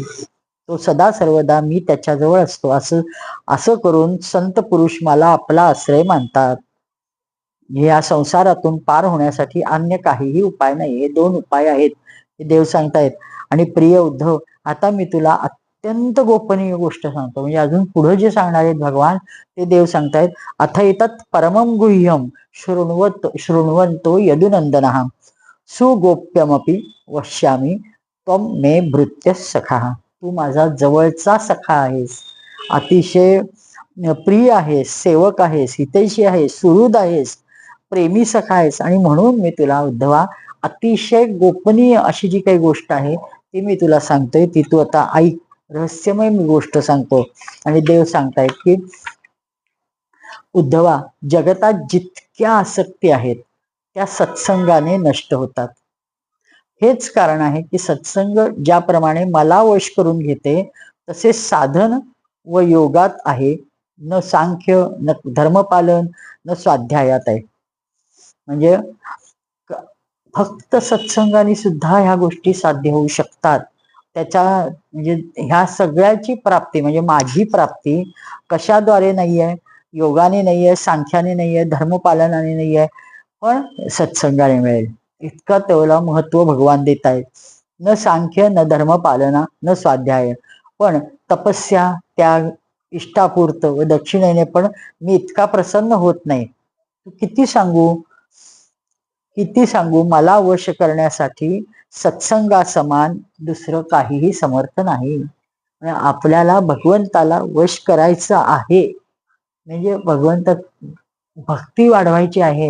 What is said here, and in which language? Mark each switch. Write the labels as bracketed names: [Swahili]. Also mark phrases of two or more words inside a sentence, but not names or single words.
[Marathi] तो सदा सर्वदा मी त्याच्याजवळ असतो असं करून संत पुरुष मला आपला आश्रय मानतात. या संसारातून पार होण्यासाठी अन्य काहीही उपाय नाही. हे दोन उपाय आहेत हे देव सांगतायत. आणि प्रिय उद्धव, आता मी तुला अत्यंत गोपनीय गोष्ट सांगतो. म्हणजे अजून पुढे जे सांगणार आहेत भगवान ते देव सांगतायत. [Sanskrit] अथ एतत् परमं गुह्यम शृण्वन्तो यदुनंदनः सुगोप्यमपि वक्ष्यामि त्वं मे भृत्य सखा. [Marathi] तू माझा जवळचा सखा आहेस, अतिशय प्रिय आहेस, सेवक आहेस, हितैषी आहेस, सुहृद आहेस, प्रेमी सखा आहेस. आणि म्हणून मी तुला उद्धवा अतिशय गोपनीय अशी जी काही गोष्ट आहे ती मी तुला सांगतोय. ती तू आता ऐक. रहस्यमय मी गोष्ट सांगतो. आणि देव सांगतायत की उद्धवा, जगतात जितक्या आसक्ती आहेत त्या सत्संगाने नष्ट होतात. हेच कारण आहे की सत्संग ज्याप्रमाणे मला वश करून घेते तसे साधन व योगात आहे, न सांख्य, न धर्मपालन, न स्वाध्यायात आहे. म्हणजे फक्त सत्संगाने सुद्धा ह्या गोष्टी साध्य होऊ शकतात. त्याच्या म्हणजे ह्या सगळ्याची प्राप्ती म्हणजे माझी प्राप्ती कशाद्वारे नाहीये, योगाने नाहीये, सांख्याने नाहीये, धर्मपालनाने नाहीये, पण सत्संगाने मिळेल. इतकं तेवढं महत्व भगवान देत आहेत. न सांख्य, न धर्मपालना, न स्वाध्याय, पण तपस्या, त्याग, इष्टापूर्त व दक्षिणेने पण मी इतका प्रसन्न होत नाही. किती सांगू मला वश करण्यासाठी सत्संगासमान दुसरं काहीही समर्थ नाही. आपल्याला भगवंताला वश करायचं आहे म्हणजे भगवंत भक्ती वाढवायची आहे.